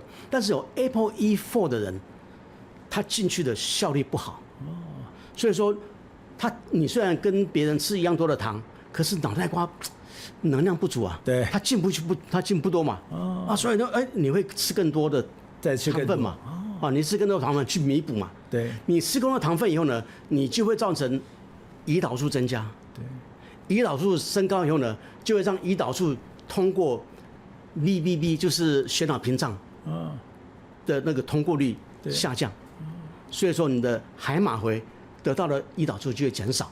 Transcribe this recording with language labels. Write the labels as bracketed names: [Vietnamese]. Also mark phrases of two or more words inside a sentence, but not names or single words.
[Chinese] 但是有 ApoE4 的人，他進去的效率不好。所以說，你雖然跟別人吃一樣多的糖，可是腦袋瓜能量不足啊。对，它进不多嘛。所以呢，你會吃更多的糖分嘛。你吃更多的糖分去彌補嘛。對，你吃更多的糖分以後呢，你就會造成胰島素增加。胰島素升高以後呢，就會讓胰島素通過 BBB， 就是血腦屏障的那個通過率下降，所以說你的海馬回得到的胰島素就會減少。